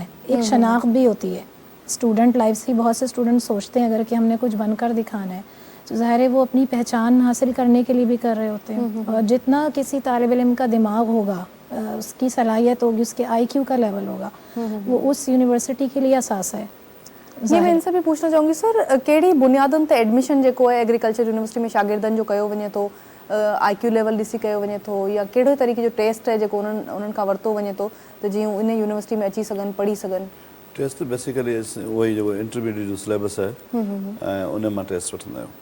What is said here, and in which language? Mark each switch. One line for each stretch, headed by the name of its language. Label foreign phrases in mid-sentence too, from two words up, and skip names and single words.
Urdu: ایک شناخت بھی ہوتی ہے
English: student life
Urdu: سے. بہت سے اسٹوڈنٹ سوچتے ہیں اگر کہ ہم نے کچھ بن کر دکھانا ہے, تو ظاہر ہے وہ اپنی پہچان حاصل کرنے کے لیے بھی کر رہے ہوتے ہیں. اور جتنا کسی طالب علم کا دماغ ہوگا, اس کی صلاحیت ہوگی, اس کے آئی کیو کا لیول ہوگا, وہ اس یونیورسٹی کے لیے اثاثہ ہے. یہ میں ان سے بھی پوچھنا چاہوں گی سر,
Sindhi: کहिड़ी बुनियादुनि ते एडमिशन जेको आहे
English: agriculture university
Sindhi: में शागिर्दनि जो कयो वञे थो,
English: IQ level
Sindhi: ॾिसी कयो वञे थो, या कहिड़े तरीक़े जो टेस्ट आहे जेको उन्हनि खां वरितो वञे थो त जीअं इन यूनिवर्सिटी में अची सघनि, पढ़ी सघनि?
English: test basically
Sindhi: वही जेको इंटरमीडिएट जो सिलेबस आहे ऐं उन मां टेस्ट वठंदा आहियूं.